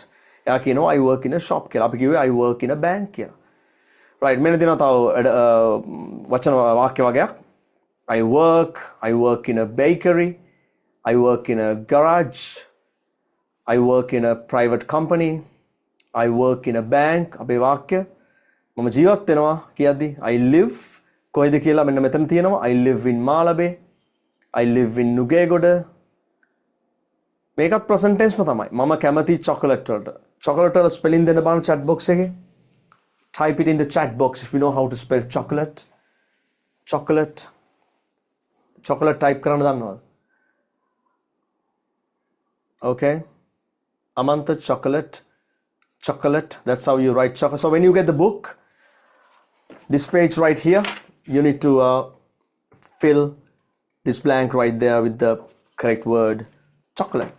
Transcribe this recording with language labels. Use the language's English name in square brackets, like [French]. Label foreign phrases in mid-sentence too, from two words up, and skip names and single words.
[English] I work in a shop. I work in a bank. Right. Many things I work in a bakery. I work in a garage. I work in a private company. I work in a bank. [Sinhala] අපේ වාක්‍ය මම ජීවත් වෙනවා කියද්දි [English] I live [Sinhala] කොයිද කියලා මෙන්න මෙතන තියෙනවා. [English] I live in Malabe. I live in Nugegoda. [Sinhala] මේකත් [English] present tense [Sinhala] ම තමයි. මම කැමති chocolate වලට. chocolate වල spelling දෙන්න බලන්න [English] chat box [Sinhala] එකේ. [English] Type it in the chat box if you know how to spell chocolate. Chocolate type [Sinhala] කරන්න දන්නවද? [English] Okay. Amantha chocolate, that's how you write chocolate. So when you get the book, this page right here, you need to fill this blank right there with the correct word chocolate.